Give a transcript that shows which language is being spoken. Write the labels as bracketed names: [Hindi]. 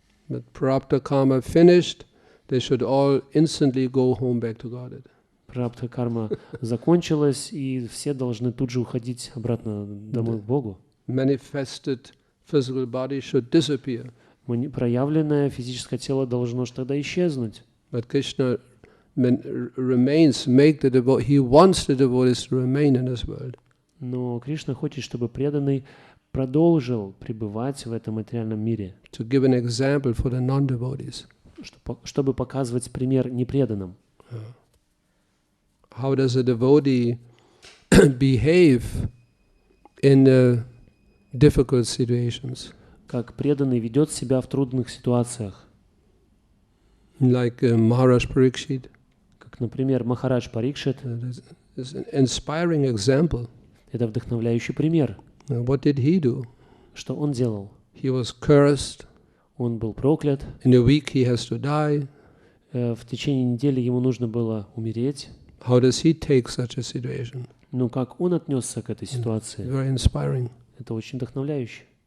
[English] But prarabdha karma finished, they should all instantly go home back to Godhead. [Russian] Прарабдха карма закончилась, и все должны тут же уходить обратно домой к Богу. [English] Manifested physical body should disappear. [Russian] Проявленное физическое тело должно же тогда исчезнуть. [English] But Krishna remains, he wants the devotees to remain in this world. [Russian] Но Кришна хочет, чтобы преданный продолжил пребывать в этом материальном мире, [English] To give an example for the non-devotees. [Russian] чтобы показывать пример непреданным. [English] How does a devotee behave in difficult situations? [Russian] Как преданный ведет себя в трудных ситуациях. [English] Like Maharaj Parikshit. [Russian] Как, например, Махарадж Парикшит. [English] It's an inspiring example. [Russian] Это вдохновляющий пример. [English] What did he do? [Russian] Что он делал? [English] He was cursed. [Russian] Он был проклят. [English] In a week he has to die. [Russian] В течение недели ему нужно было умереть. [English] How does he take such a situation? [Russian] Но как он отнесся к этой ситуации? [English] Very inspiring. [Russian] Это очень вдохновляюще.